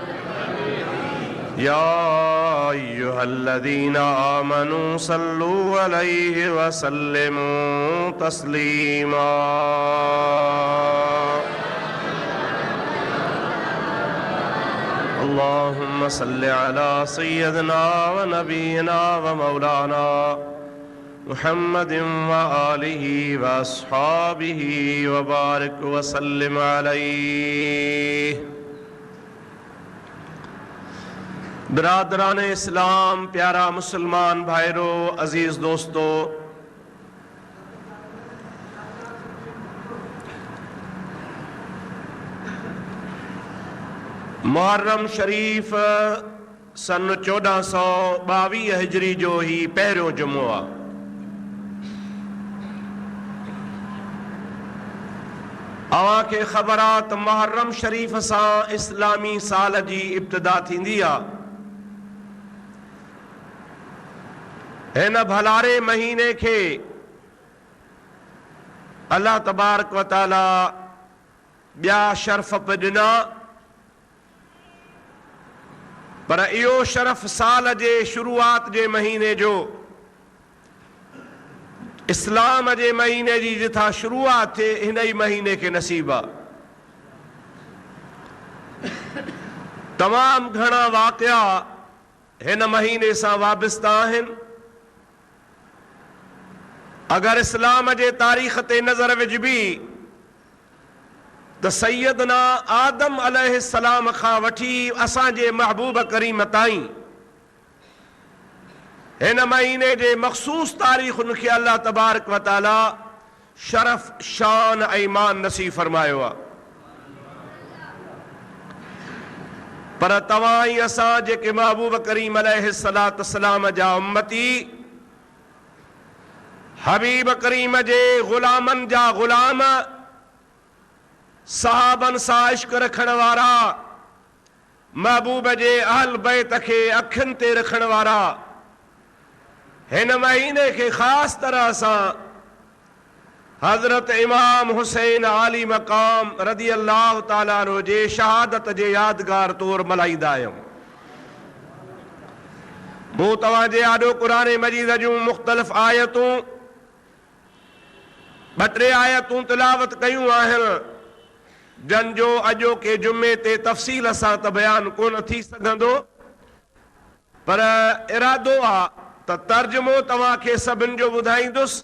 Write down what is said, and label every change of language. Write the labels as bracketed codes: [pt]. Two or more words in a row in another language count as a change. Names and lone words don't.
[ar] يا أيها الذين آمنوا صلوا عليه وسلموا تسليما اللهم صل على سيدنا ونبينا ومولانا محمد وآله وأصحابه وبارك وسلم عليه [sd] برادران اسلام प्यारा मुसलमान भाइरों अजीज दोस्तों मुहर्रम शरीफ सन 1422 हिजरी जो ही पहिरियों जुमो आहे अवां खे ख़बर आहे त मुहर्रम शरीफ सां इस्लामी साल जी इब्तिदा थींदी आहे हिन भलारे महीने के [ar] الله تبارك وتعالى [sd] ब्या शर्फ पे दिना पर इहो शरफ़ साल जे शुरूआत जे महीने जो, इस्लाम जे महीने जी जिथां शुरूआत थिए हिन ई महीने खे नसीब आहे। तमाम घणा वाक़िया हिन महीने सां वाबस्ता आहिनि। अगर इस्लाम जे तारीख़ ते नज़र विझबी त सैयदना आदम अलैहिस्सलाम खां वठी असांजे महबूब करीम ताईं हिन महीने जे मख़सूस तारीख़ुनि खे [ar] الله تبارك وتعالى [sd] शरफ़, शान ऐं ईमान नसीब फरमायो आहे। पर तव्हां ई असां जेके महबूब करीम अलैहिस्सलाम जा उम्मती, हबीब करीम जे ग़ुलामनि जा ग़ुलाम, सहाबन सां इश्क रखण वारा, महबूब जे अहल बैत खे अखियुनि ते रखण वारा, हिन महीने के ख़ास तरह सां हज़रत इमाम हुसैन आली मक़ाम [ar] رضي الله تعالى عنه [sd] जे शहादत जे यादगार तौर मल्हाईंदा आहियूं। मूं तव्हांजे आॾो क़ुरान मजीद जूं मुख़्तलिफ़ आयतूं, ॿ टे आयतूं तिलावत कयूं आहिनि, जन जो अॼोके जुमे ते तफ़सील सां त बयान कोन थी सघंदो, पर इरादो आहे त तर्जुमो तव्हांखे सभिनि जो ॿुधाईंदुसि।